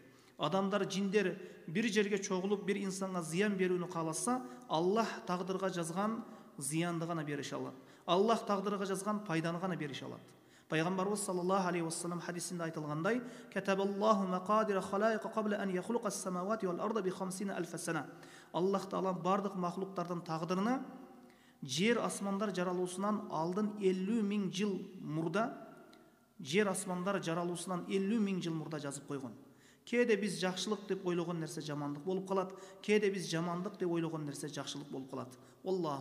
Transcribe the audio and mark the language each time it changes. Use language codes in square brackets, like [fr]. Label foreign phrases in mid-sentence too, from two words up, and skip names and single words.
[ky] Адамдар, жиндер бир жерге чогулуп бир инсанга зыян берүүнү кааласа, Аллах тагдырга жазган зыянды гана берише алат. Аллах тагдырга жазган пайданы гана берише алат. Пайгамбарыбыз [ar] صلى الله عليه وسلم [ky] хадисинде айтылгандай: [ar] "كتب الله مقادير الخلائق قبل أن يخلق السماوات والأرض ب50,000 سنة." [ky] Аллах Таала бардык махлуктардын тагдырына жер асмандар жаралуусунан алдын 50,000 жыл мурда, жер асмандар жаралуусунан 50,000 жыл мурда жазып койгон. Кээде биз жакшылык деп ойлогон нерсе жамандык болуп калат, кээде биз жамандык деп ойлогон нерсе жакшылык болуп калат.